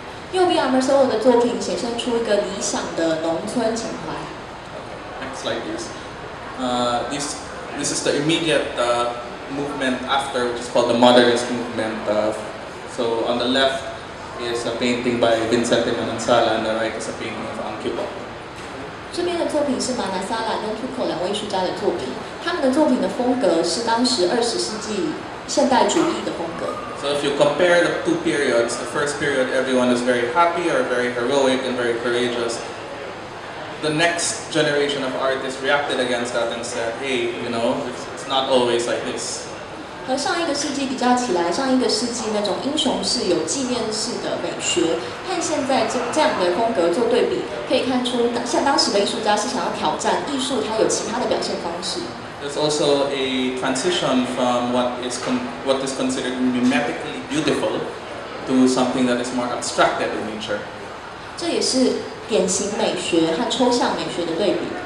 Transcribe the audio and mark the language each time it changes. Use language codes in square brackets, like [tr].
[zh] 右边 Omar Solo 的作品显现出一个理想的农村情怀。 [en] Next slide, please. This is the immediate movement after, which is called the modernist movement. So on the left is a painting by Vicente Manansala, and the right is a painting of Angkyo. [zh] 这边的作品是马纳萨拉跟 Tuco 两位艺术家的作品，他们的作品的风格是当时20世纪现代主义的风格。 [en] So if you compare the two periods, the first period everyone is very happy or very heroic and very courageous. The next generation of artists reacted against that and said, hey, it's not always like this. [zh] 和上一个世纪比较起来，上一个世纪那种英雄式、有纪念式的美学，和现在这样的风格做对比，可以看出，像当时的艺术家是想要挑战艺术，它有其他的表现方式。 [en] There's also a transition from what is considered mimetically beautiful to something that is more abstracted in nature. [zh] 这也是典型美学和抽象美学的对比。